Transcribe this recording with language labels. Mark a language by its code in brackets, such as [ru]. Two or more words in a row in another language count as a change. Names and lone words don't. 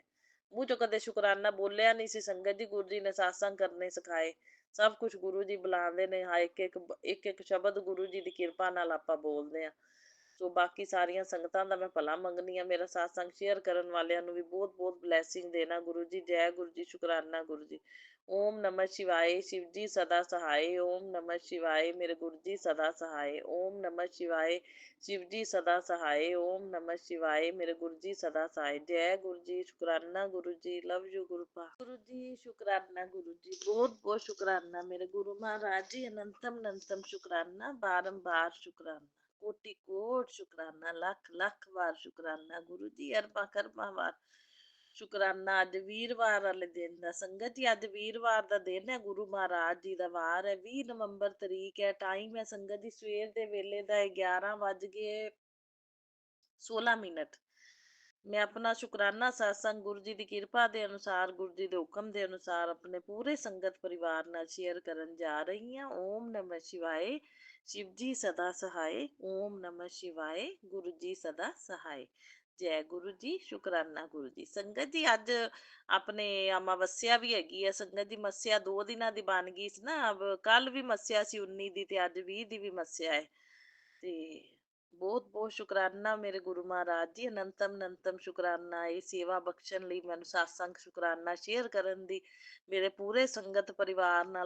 [pa] ਮੂੰਹ ਚੋਂ ਕਦੇ ਸ਼ੁਕਰਾਨਾ ਬੋਲਿਆ ਨਹੀਂ ਸੀ ਸੰਗਤ ਜੀ, ਗੁਰੂ ਜੀ ਨੇ ਸਤਸੰਗ ਕਰਨੇ ਸਿਖਾਏ। ਸਭ ਕੁਝ ਗੁਰੂ ਜੀ ਬੁਲਾਉਂਦੇ ਨੇ। ਹਾਂ, ਇੱਕ ਇੱਕ ਸ਼ਬਦ ਗੁਰੂ ਜੀ ਦੀ ਕਿਰਪਾ ਨਾਲ ਆਪਾਂ ਬੋਲਦੇ ਹਾਂ। ਸੋ ਬਾਕੀ ਸਾਰੀਆਂ ਸੰਗਤਾਂ ਦਾ ਮੈਂ ਭਲਾ ਮੰਗਦੀ ਹਾਂ। ਮੇਰਾ satsang ਸ਼ੇਅਰ ਕਰਨ ਵਾਲਿਆਂ ਨੂੰ ਵੀ ਬਹੁਤ ਬਹੁਤ ਬਲੈਸਿੰਗ ਦੇਣਾ। ਗੁਰੂ ਜੀ ਜੈ ਗੁਰੂ ਜੀ, ਸ਼ੁਕਰਾਨਾ ਗੁਰੂ ਜੀ। [hi] ओम नमः शिवाय, शिव जी सदा सहाय। ओम नमः शिवाय, मेरे गुरु जी सदा सहाय। ओम नमः शिवाय, शिव जी सदा सहाय। ओम नमः शिवाय, मेरे गुरु जी सदा सहाय। जय गुरु जी, शुकराना गुरु जी, लव यू गुरु जी, शुकराना गुरु जी, बहुत बहुत शुकराना मेरे गुरु महाराज जी, अनंतम अनंतम शुकराना, बारंबार शुकराना, कोटि कोट शुकराना, लख लख बार शुकराना गुरु जी, अरबा करबा बार ਸ਼ੁਕਰਾਨਾ। [pa] ਅੱਜ ਵੀਰਵਾਰ ਵਾਲੇ ਦਿਨ ਦਾ ਸੰਗਤ ਜੀ, ਅੱਜ ਵੀਰਵਾਰ ਦਾ ਦਿਨ ਹੈ, ਗੁਰੂ ਮਹਾਰਾਜ ਜੀ ਦਾ ਵਾਰ ਹੈ, 20 ਨਵੰਬਰ ਤਰੀਕ ਹੈ। ਟਾਈਮ ਹੈ ਸੰਗਤ ਜੀ ਸਵੇਰ ਦੇ ਵੇਲੇ ਦਾ 11:16। ਮੈਂ ਆਪਣਾ ਸ਼ੁਕਰਾਨਾ satsang ਗੁਰੂ ਜੀ ਦੀ ਕਿਰਪਾ ਦੇ ਅਨੁਸਾਰ, ਗੁਰੂ ਜੀ ਦੇ ਹੁਕਮ ਦੇ ਅਨੁਸਾਰ ਆਪਣੇ ਪੂਰੇ ਸੰਗਤ ਪਰਿਵਾਰ ਨਾਲ ਸ਼ੇਅਰ ਕਰਨ ਜਾ ਰਹੀ ਹਾਂ। [hi] ओम नमः शिवाय, शिव जी सदा सहाय। ओम नमः शिवाय, गुरु जी सदा सहाय। [pa] ਜੈ ਗੁਰੂ ਜੀ, ਸ਼ੁਕਰਾਨਾ ਗੁਰੂ ਜੀ। ਸੰਗਤ ਜੀ ਅੱਜ ਆਪਣੇ ਅਮਾਵਸਿਆ ਵੀ ਹੈਗੀ ਹੈ ਸੰਗਤ ਜੀ। ਮੱਸਿਆ 2 ਦਿਨਾਂ ਦੀ ਬਣ ਗਈ ਸੀ ਨਾ। ਕੱਲ ਵੀ ਮੱਸਿਆ ਸੀ 19 ਦੀ, ਤੇ ਅੱਜ 20 ਦੀ ਵੀ ਮੱਸਿਆ ਹੈ। ਤੇ ਬਹੁਤ ਬਹੁਤ ਸ਼ੁਕਰਾਨਾ ਮੇਰੇ ਗੁਰੂ ਮਹਾਰਾਜ ਜੀ, ਅਨੰਤਮ ਅਨੰਤਮ ਸ਼ੁਕਰਾਨਾ ਇਹ ਸੇਵਾ ਬਖਸ਼ਣ ਲਈ, ਮੈਨੂੰ satsang ਸ਼ੁਕਰਾਨਾ ਸ਼ੇਅਰ ਕਰਨ ਦੀ, ਮੇਰੇ ਪੂਰੇ ਸੰਗਤ ਪਰਿਵਾਰ ਨਾਲ।